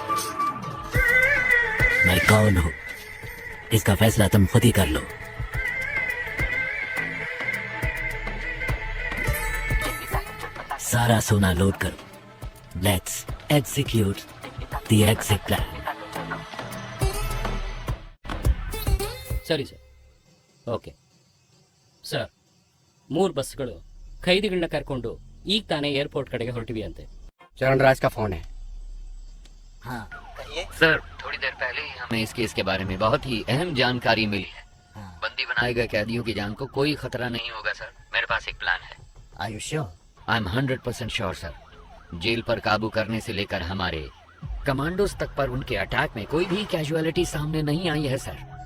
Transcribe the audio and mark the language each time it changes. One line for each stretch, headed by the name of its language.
Hindi: मैं कौन हूँ इसका फैसला तुम खुद ही कर लो। सारा सोना लोड करो।
English: Let's execute the exit plan.
Kannada: ಸರಿ ಸರ್. ಓಕೆ ಸರ್, 3 ಬಸ್ಗಳು ಖೈದಿಗಳನ್ನ ಕರ್ಕೊಂಡು ಈಗ ತಾನೇ ಏರ್ಪೋರ್ಟ್ ಕಡೆಗೆ ಹೊರಟಿವಿ ಅಂತೆ.
Hindi: चरण राज का फोन है। हाँ कहिए सर, थोड़ी देर पहले ही हमें इस केस के बारे में बहुत ही अहम जानकारी मिली है। बंदी बनाए गए कैदियों की जान को कोई खतरा नहीं होगा सर। मेरे पास एक प्लान है।
English: Are you sure? I am 100% sure sir.
Hindi: Jail पर काबू करने से लेकर हमारे कमांडोज तक पर उनके अटैक में कोई भी कैजुअलिटी सामने नहीं आई है सर।